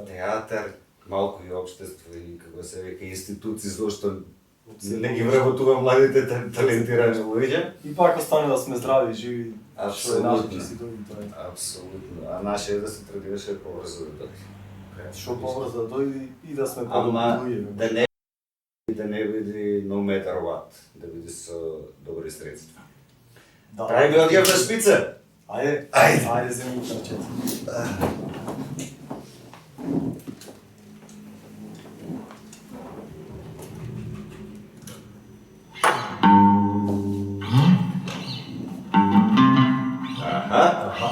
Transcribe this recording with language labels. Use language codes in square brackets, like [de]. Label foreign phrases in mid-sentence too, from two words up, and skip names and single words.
[mk] театар, малку и општество и како се века институции зошто не ги вработува младите талентирани луѓе. И пак остане да сме здрави, живи, што е Апсолутно. наше ќе си дојде тоа е. Апсолутно. А наше е да се трудише побрзо да дојде. Што побрзо да дојде и да сме Ама подобри луѓе. да не биде [en] no matter what, [mk] да биде со добри средства. Да. Трај би одјав на шпица. Ајде, земји на чет. Аха.